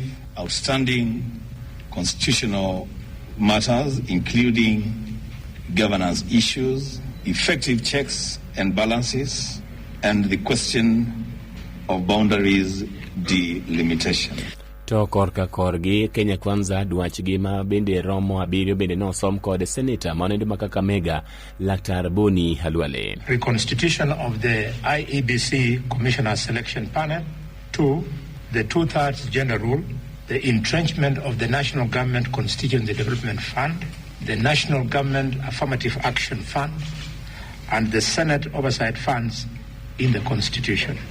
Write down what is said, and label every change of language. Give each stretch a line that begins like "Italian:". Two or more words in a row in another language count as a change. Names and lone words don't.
English: Outstanding constitutional matters, including governance issues, effective checks and balances, and the question of boundaries delimitation.
Luo (Kenya and Tanzania): To korka korgi Kenya Kwanza dwachgi ma bende romo abiriyo bende nosom kod seneta manendo Kakamega Laktar Boni Halwale.
English: Reconstitution of the IEBC Commissioner Selection Panel. 2. The 2/3 gender rule. The entrenchment of the National Government Constituency Development Fund. The National Government Affirmative Action Fund. And the Senate Oversight Funds in the Constitution.